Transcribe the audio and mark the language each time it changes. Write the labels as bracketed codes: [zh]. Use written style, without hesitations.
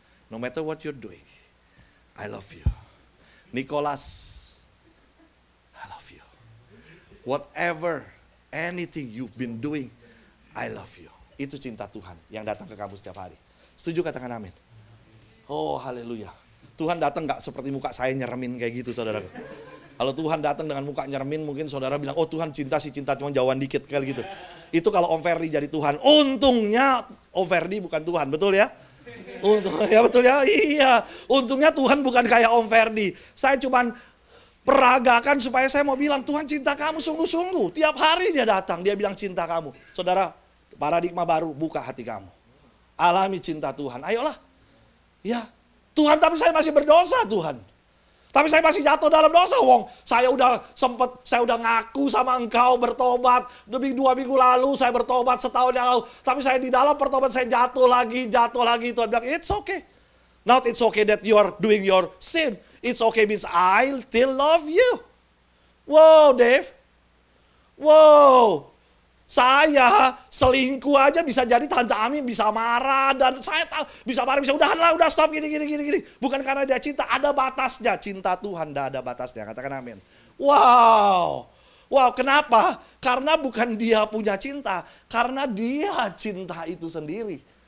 [en] No matter what you're doing, I love you. Nicholas, I love you. Whatever, anything you've been doing, I love you. [id] Itu cinta Tuhan yang datang ke kamu setiap hari. Setuju, katakan amin. Oh haleluya. Tuhan datang gak seperti muka saya nyeremin kayak gitu saudara. Kalau Tuhan datang dengan muka nyeremin, mungkin saudara bilang, oh Tuhan cinta sih, cinta cuma jauhan dikit kali gitu. Itu kalau Om Ferdi jadi Tuhan. Untungnya Om Ferdi bukan Tuhan, betul ya? Ya betul ya, iya. Untungnya Tuhan bukan kayak Om Ferdi. Saya cuman peragakan supaya saya mau bilang, Tuhan cinta kamu sungguh-sungguh. Tiap hari dia datang, dia bilang cinta kamu. Saudara, paradigma baru, buka hati kamu. Alami cinta Tuhan, ayolah. Ya, Tuhan tapi saya masih berdosa Tuhan. Tapi saya masih jatuh dalam dosa, wong. Saya udah ngaku sama engkau bertobat. Lebih 2 minggu lalu saya bertobat, setahun yang lalu. Tapi saya di dalam pertobat saya jatuh lagi. Tuhan bilang, it's okay. [en] Not it's okay that you are doing your sin. It's okay means I still love you. Wow, Dave. Wow. [id] Saya selingkuh aja bisa jadi Tante Ami bisa marah, dan saya tahu bisa marah, bisa udahan lah, udah stop gini. Bukan karena dia cinta, ada batasnya. Cinta Tuhan tidak ada batasnya. Katakan amin. Wow, kenapa? Karena bukan dia punya cinta, karena dia cinta itu sendiri.